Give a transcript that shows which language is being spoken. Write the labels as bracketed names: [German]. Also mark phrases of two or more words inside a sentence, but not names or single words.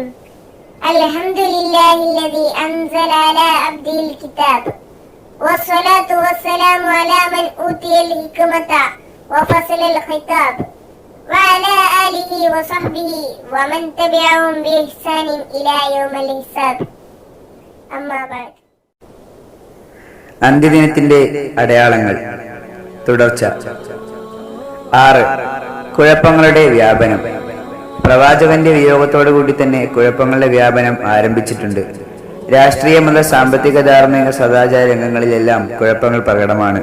[Arabic] الحمد لله الذي أنزل على عبده الكتاب والصلاة والسلام على من أوتي الحكمة وفصل الخطاب وعلى آله وصحبه ومن تبعهم بإحسان إلى يوم الحساب. أما بعد. [Malayalam] അന്ത്യദിനത്തിന്റെ അടയാളങ്ങൾ തുടർച്ച. 6. കുഴപ്പങ്ങളുടെ വ്യാപനം. പ്രവാചകന്റെ വിയോഗത്തോടുകൂടി തന്നെ കുഴപ്പങ്ങളുടെ വ്യാപനം ആരംഭിച്ചിട്ടുണ്ട്. രാഷ്ട്രീയ, മത, സാമ്പത്തിക, ധാർമ്മിക, സദാചാര രംഗങ്ങളിലെല്ലാം കുഴപ്പങ്ങൾ പ്രകടമാണ്.